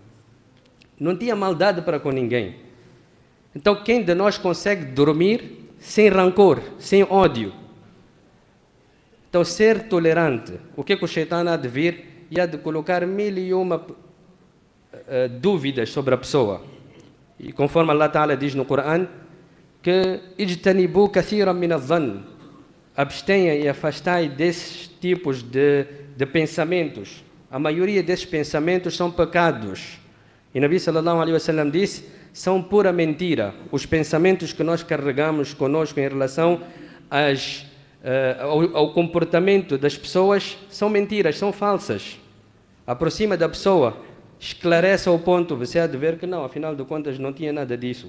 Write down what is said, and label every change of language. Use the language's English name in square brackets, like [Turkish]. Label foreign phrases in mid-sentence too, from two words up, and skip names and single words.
[Portuguese] Não tinha maldade para com ninguém. Então, quem de nós consegue dormir sem rancor, sem ódio. Então, ser tolerante, o que o Shaitan há de vir e há de colocar mil e uma dúvidas sobre a pessoa. E conforme [Arabic] الله تعالى [Portuguese] diz no Corão, que [Arabic] اجتنبوا كثيرا من الظن, [Portuguese] abstenha e afastai desses tipos de pensamentos. A maioria desses pensamentos são pecados. E [Arabic] نبي صلى الله عليه وسلم [Portuguese] disse, são pura mentira. Os pensamentos que nós carregamos conosco em relação ao comportamento das pessoas são mentiras, são falsas. Aproxima da pessoa, esclarece ao ponto, você há de ver que não, afinal de contas não tinha nada disso.